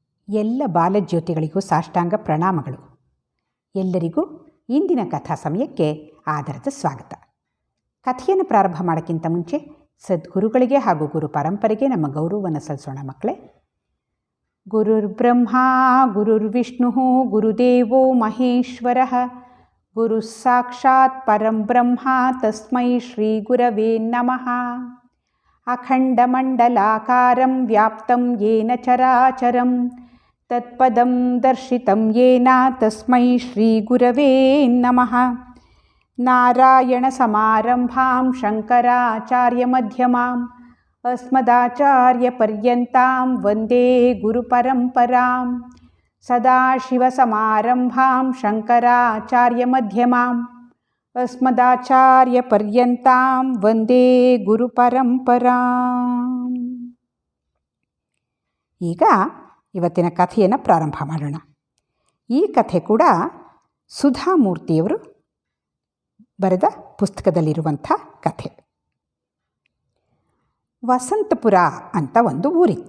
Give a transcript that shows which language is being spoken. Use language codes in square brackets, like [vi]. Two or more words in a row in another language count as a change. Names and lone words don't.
[kn] ಎಲ್ಲ ಬಾಲಜ್ಯೋತಿಗಳಿಗೂ ಸಾಷ್ಟಾಂಗ ಪ್ರಣಾಮಗಳು. ಎಲ್ಲರಿಗೂ ಇಂದಿನ ಕಥಾ ಸಮಯಕ್ಕೆ ಆದರದ ಸ್ವಾಗತ. ಕಥೆಯನ್ನು ಪ್ರಾರಂಭ ಮಾಡೋಕ್ಕಿಂತ ಮುಂಚೆ ಸದ್ಗುರುಗಳಿಗೆ ಹಾಗೂ ಗುರು ಪರಂಪರೆಗೆ ನಮ್ಮ ಗೌರವವನ್ನು ಸಲ್ಲಿಸೋಣ ಮಕ್ಕಳೇ. [sa] ಗುರುರ್ಬ್ರಹ್ಮ ಗುರುರ್ವಿಷ್ಣು ಗುರುದೇವೋ ಮಹೇಶ್ವರ ಗುರು ಸಾಕ್ಷಾತ್ ಪರಂ ಬ್ರಹ್ಮ ತಸ್ಮೈ ಶ್ರೀ ಗುರವೇ ನಮಃ. ಅಖಂಡಮಂಡಲಾಕಾರಂ ವ್ಯಾಪ್ತಂ ಯೇನ ಚರಾಚರಂ ತತ್ಪದಂ ದರ್ಶಿತಂ ಯೇನ ತಸ್ಮೈ ಶ್ರೀ ಗುರವೇ ನಮಃ. ನಾರಾಯಣ ಸಮಾರಂಭಾಂ ಶಂಕರಾಚಾರ್ಯ ಮಧ್ಯಮಾಂ ಅಸ್ಮದಾಚಾರ್ಯ ಪರ್ಯಂತಾಂ ವಂದೇ ಗುರು ಪರಂಪರಾಂ. ಸದಾಶಿವ ಸಮಾರಂಭಾಂ ಶಂಕರಾಚಾರ್ಯ ಮಧ್ಯಮಾಂ ಅಸ್ಮದಾಚಾರ್ಯ ಪರ್ಯಂತಾಂ ವಂದೇ ಗುರು ಪರಂಪರಾಂ. [kn] ಈಗ ಇವತ್ತಿನ ಕಥೆಯನ್ನು ಪ್ರಾರಂಭ ಮಾಡೋಣ. ಈ ಕಥೆ ಕೂಡ ಸುಧಾಮೂರ್ತಿಯವರು ಬರೆದ ಪುಸ್ತಕದಲ್ಲಿರುವಂಥ ಕಥೆ. ವಸಂತಪುರ ಅಂತ ಒಂದು ಊರಿತ್ತು.